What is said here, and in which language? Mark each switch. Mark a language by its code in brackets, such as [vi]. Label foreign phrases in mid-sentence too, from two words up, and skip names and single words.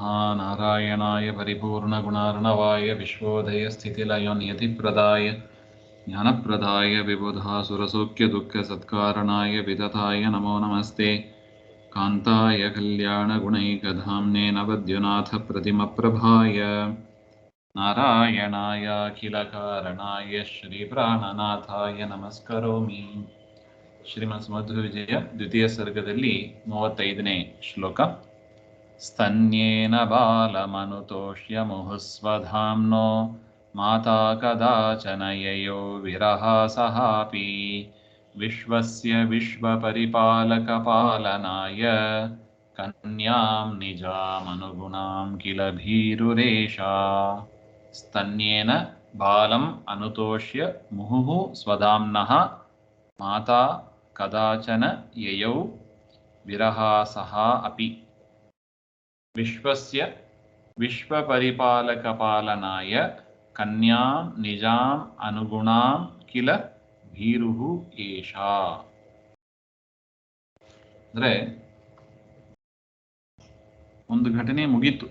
[sa] नारायणाय परिपूर्णगुणार्णवाय विश्वोदयस्थितिलयो नियतिप्रदाय ज्ञानप्रदाय विबुधासुरसौख्यदुःखसत्कारणाय विदताय नमो नमस्ते। कान्ताय कल्याणगुणैकधाम्ने नवद्युनाथप्रतिमप्रभाय नारायणाय अखिलकारणाय श्रीप्राणनाथाय नमस्करोमि। [kn] ಶ್ರೀಮನ್ಮಧ್ವವಿಜಯ ದ್ವಿತೀಯ ಸರ್ಗದಲ್ಲಿ 35ನೇ ಶ್ಲೋಕ. [sa] ಸ್ತನ್ಯೇನ ಬಾಲಮನುತೋಷ್ಯ ಮುಹುಸ್ವಧಾಮ್ನೋ ಮಾತಾ ಕದಾಚನ ಯಯೋ ವಿರಹಾಸಹಾಪಿ ವಿಶ್ವಸ್ಯ ವಿಶ್ವಪರಿಪಾಲಕಪಾಲನಾಯ ಕನ್ಯಾಂ ನಿಜಾಮನುಗುಣಾಂ ಕಿಲ ಭೀರುರೇಷಾ. ಸ್ತನ್ಯೇನ ಬಾಲಂ ಅನುತೋಷ್ಯ ಮುಹುಃ ಸ್ವಧಾಮ್ನಃ ಮಾತಾ ಕದಾಚನ ಯಯೌ ವಿರಹಾಸಃ ಅಪಿ ವಿಶ್ವಸ್ಯ ವಿಶ್ವಪರಿಪಾಲಕಪಾಲನಾಯ ಕನ್ಯಾಂ ನಿಜಾಂ ಅನುಗುಣಾಂ ಕಿಲ ಭೀರುಃ ಏಷಾ. [kn] ಅಂದರೆ ಒಂದು ಘಟನೆ ಮುಗೀತು.